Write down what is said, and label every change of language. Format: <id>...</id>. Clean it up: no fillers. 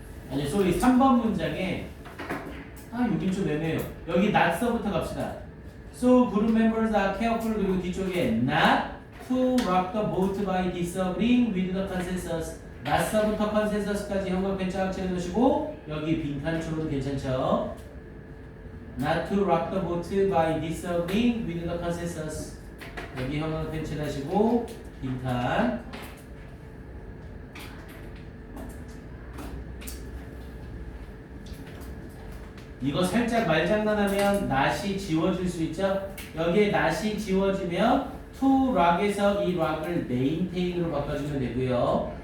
<ko>아니 소리 3번 문장에 여긴 좀 애매해요. 여기 not서부터 갑시다.</ko> <en>So group members are careful</en> <ko>그리고 뒤쪽에</ko> <en>not to rock the boat by disagreeing with the consensus.</en> <ko>not서부터 consensus까지 형광펜 쫙 채워놓으시고 여기 빈칸처럼 괜찮죠?</ko> <en>Not to rock the boat by disagreeing with the consensus.</en> <ko>여기 형광펜 칠하시고 빈칸. 이거 살짝 말장난하면 not이 지워질 수 있죠? 여기에 not이 지워지면 to rock에서 이 rock을 maintain으로 바꿔주면 되고요.</ko>